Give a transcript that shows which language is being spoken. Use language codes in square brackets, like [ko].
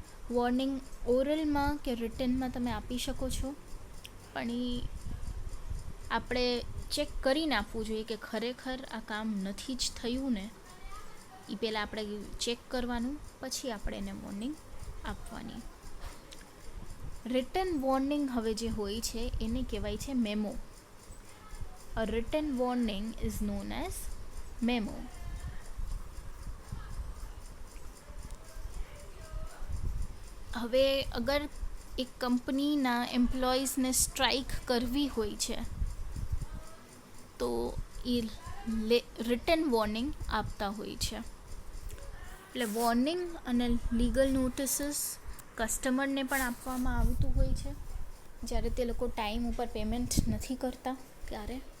[gu] Warning ઓરલમાં કે રિટનમાં તમે આપી શકો છો, પણ એ આપણે ચેક કરીને આપવું જોઈએ કે ખરેખર આ કામ નથી જ થયું ને. એ પહેલાં આપણે ચેક કરવાનું, પછી આપણે એને વોર્નિંગ આપવાની. રિટન વોર્નિંગ હવે જે હોય છે એને કહેવાય છે memo. [en] A written warning is known as memo. [gu] હવે અગર એક કંપનીના એમ્પ્લોઈઝને સ્ટ્રાઇક કરવી હોય છે તો એ રિટન વોર્નિંગ આપતા હોય છે. એટલે વોર્નિંગ અને લીગલ નોટિસીસ કસ્ટમરને પણ આપવામાં આવતું હોય છે જ્યારે તે લોકો ટાઈમ ઉપર પેમેન્ટ નથી કરતા ત્યારે.